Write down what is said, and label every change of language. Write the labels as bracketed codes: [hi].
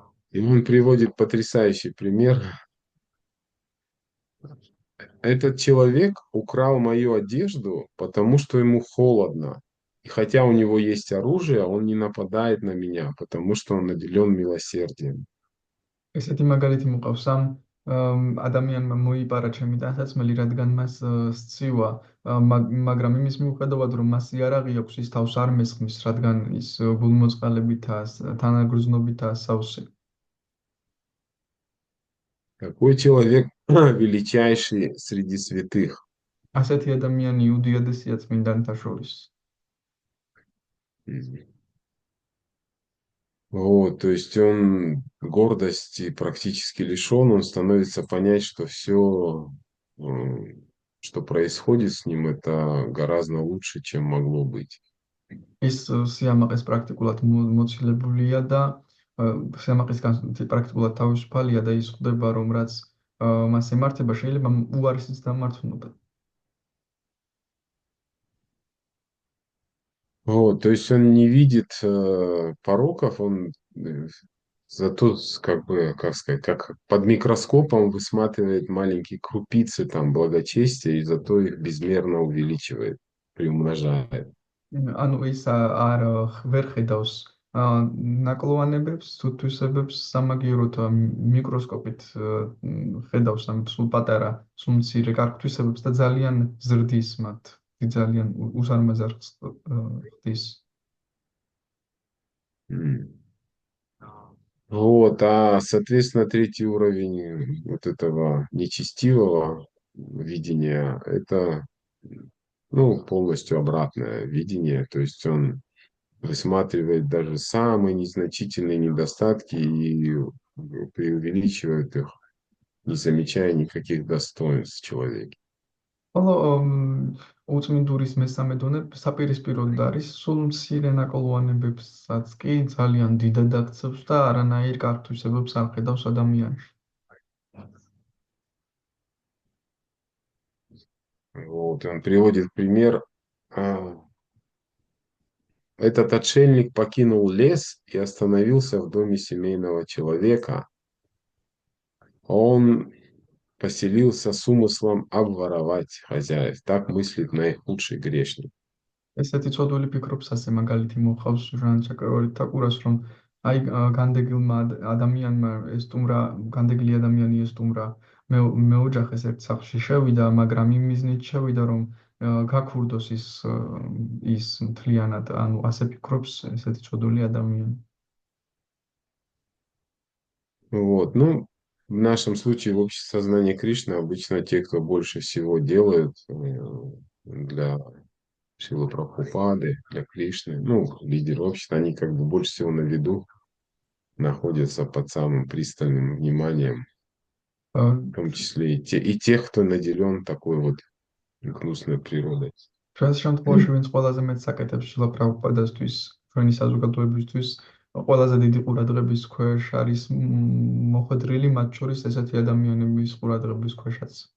[ru] И он приводит потрясающий пример. Этот человек украл мою одежду, потому что ему холодно. И хотя у него есть оружие, он не нападает на меня, потому что он наделен милосердием. [ka] ესეთი მაგალითი მოყავს ამ ადამიანმა მოიპარა ჩემი ტანსაცმელი, რადგან მას სცივა, მაგრამ იმის მიუხედავად, რომ მას იარაღი აქვს, ის თავს არ მესხმის, რადგან ის გულმოწყალებითაა, თანაგრძნობითაა სავსე. [ru] Такой человек величайший среди святых. [ka] ასეთი ადამიანი უდიადესია წმინდანთა შორის. [ru] Вот, то есть он гордости практически лишен, он становится понять, что все, что происходит с ним, это гораздо лучше, чем могло быть. [ka] ის სიამაყეს პრაქტიკულად მოცილებულია და სიამაყისგან პრაქტიკულად თავისუფალია და ის ხვდება, რომ რაც მას ემართება, შეიძლება უარესიც დამარცხნობა. [ru] Вот, то есть он не видит пороков, он зато как бы, как сказать, как под микроскопом высматривает маленькие крупицы там благочестия и зато их безмерно увеличивает, приумножает. [ka] ანუ ის არ ვერ ხედავს ნაკლოვანებებს, თვისებებს სამაგიეროდ მიკროსკოპით ხედავს ამ სულ პატარა, სულ მცირე კარგთვისებებს და ძალიან ზრდის მათ, ძალიან უსარმაზარ ხდის. [ru] Вот, соответственно, третий уровень вот этого нечестивого видения, это, ну, полностью обратное видение, то есть он высматривает даже самые незначительные недостатки и преувеличивает их, не замечая никаких достоинств в человеке. [ka] ხოლო უწმინდურის მესამე დონე საპირისპიროდ არის, სულ მცირე ნაკლოვანებებსაც კი ძალიან დიდად აქცევს და არანაირ კარგთვისებებს არ ხედავს ადამიანში. [ru] Вот, он приводит пример. Этот отшельник покинул лес и остановился в доме семейного человека. Он поселился с умыслом обворовать хозяев. Так мыслит наихудший грешник. [ka] ესეთი ცოდვილი ფიქრობს ასე მაგალითი მოხავს ჟან ჩაკროვარით თაკურას, რომ აი განდეგილმა ადამიანმა ესტუმრა, განდეგილი ადამიანი ესტუმრა მეოჯახეს ერთ სახლში შევიდა, მაგრამ იმ მიზნით შევიდა, რომ გაქურდოს ის მთლიანად, ანუ ასე ფიქრობს ესეთი ცოდვილი ადამიანი. [ru] Вот, ну, в нашем случае в обществе сознания Кришны обычно те, кто больше всего делают для Шилы Прабхупады, для Кришны, ну, лидеры общества, они как бы больше всего на виду находятся под самым пристальным вниманием, в том числе и тех, кто наделен такой вот гнусной природой. [ka] Ჩვენს შემთხვევაში ვინც ყველაზე მეტ საკეთებს შილა პრაბჰუპადასთვის, ჩვენი საზოგადოებისთვის, ყველაზე დიდი ყურადღების ქვეშ არის მოხვედრილი, მათ შორის ესეთი ადამიანების ყურადღების ქვეშაც.